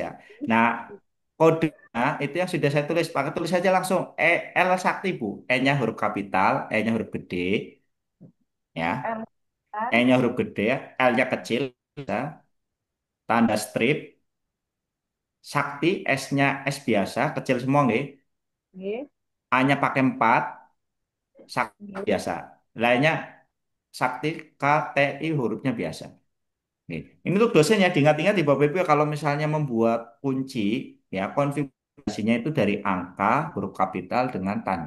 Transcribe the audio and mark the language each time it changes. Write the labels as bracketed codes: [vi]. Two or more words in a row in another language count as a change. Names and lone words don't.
[id] Nah, kodenya itu yang sudah saya tulis, pakai tulis saja langsung L Sakti, Bu. E-nya huruf kapital, E-nya huruf gede, ya. Bentar. E-nya huruf gede, L-nya kecil, bisa. Tanda strip, Sakti, S-nya S biasa, kecil semua, nggih. Nggih. A-nya pakai 4, Sakti Nggih. biasa. Lainnya Sakti, K, T, I hurufnya biasa. Nih, ini tuh dosen ya, diingat-ingat di Bapak Ibu ya, kalau misalnya membuat kunci, ya konfigurasinya itu dari angka, huruf kapital dengan tanda.